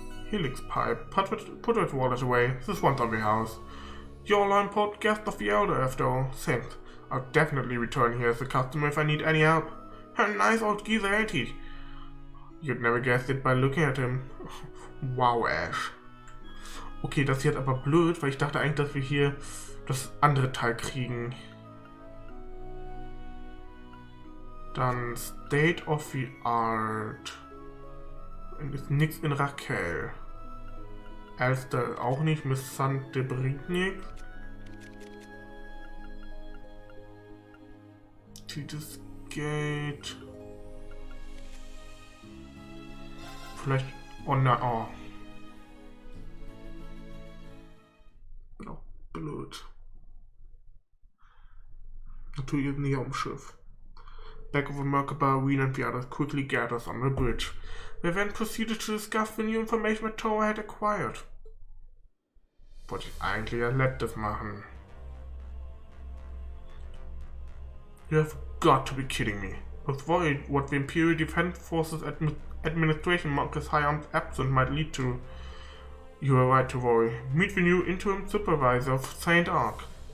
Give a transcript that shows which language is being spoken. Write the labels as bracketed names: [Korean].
[English] Helix pipe. Put that wallet away. This one's on the house. You're an important guest of the Elder, after all. Thanks. I'll definitely return here as a customer if I need any help. A nice old geezer, ain't he? You'd never guess it by looking at him. Wow, Ash. [German] Okay, das ist jetzt aber blöd, weil ich dachte eigentlich, dass wir hier das andere Teil kriegen. Dann State of the Art. Und ist nichts in Raquel. Alster auch nicht, Miss Sante bringt nichts. Titus Gate. Vielleicht. Oh nein, oh. Oh, blöd. Natürlich ist nicht auf dem Schiff. [English] Back of the Merkaba, Wien and the others quickly gathers on the bridge. They then proceeded to discuss the new information that Toa had acquired. [German] Wollte ich eigentlich als letztes machen. [English] You have got to be kidding me. I was worried what the Imperial Defense Forces Administration Marcus Hyam's absence might lead to. You are right to worry. Meet the new interim supervisor of St. Ark.